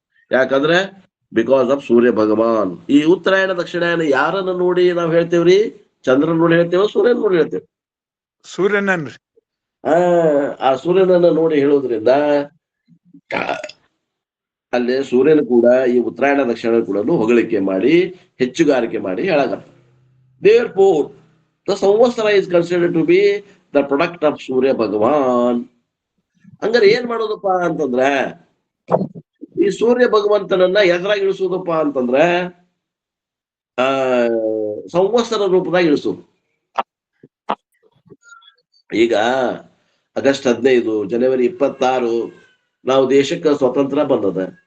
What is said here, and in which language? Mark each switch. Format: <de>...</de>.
<kn>ಯಾಕಂದ್ರೆ</kn> <en>because of</en> <kn>ಸೂರ್ಯ ಭಗವಾನ್. ಈ ಉತ್ತರಾಯಣ ದಕ್ಷಿಣಾಯನ ಯಾರನ್ನ ನೋಡಿ ನಾವ್ ಹೇಳ್ತೇವ್ರಿ? ಚಂದ್ರನ್ ನೋಡಿ ಹೇಳ್ತೇವ, ಸೂರ್ಯನ್ ನೋಡಿ ಹೇಳ್ತೇವೆ? ಸೂರ್ಯನನ್ರಿ. ಆ ಸೂರ್ಯನನ್ನ ನೋಡಿ ಹೇಳೋದ್ರಿಂದ ಅಲ್ಲಿ ಸೂರ್ಯನ ಕೂಡ ಈ ಉತ್ತರಾಯಣ ದಕ್ಷಿಣ ಕೂಡ ಹೊಗಳಿಕೆ ಮಾಡಿ ಹೆಚ್ಚುಗಾರಿಕೆ ಮಾಡಿ ಹೇಳಾಗತ್ತ.</kn> <en>Therefore, the samvatsara is considered to be the product of Surya Bhagwan.</en> <kn>ಹಂಗಾರೆ ಏನ್ ಮಾಡೋದಪ್ಪ ಅಂತಂದ್ರ, ಈ ಸೂರ್ಯ ಭಗವಂತನನ್ನ ಎದುರಾಗಿ ಇಳಿಸೋದಪ್ಪ ಅಂತಂದ್ರ ಸಂವತ್ಸರ ರೂಪದಾಗ ಇಳಿಸೋದು. ಈಗ ಆಗಸ್ಟ್ 15, ಜನವರಿ 26 ನಾವು ದೇಶಕ್ಕೆ ಸ್ವತಂತ್ರ ಬಂದದ.</kn>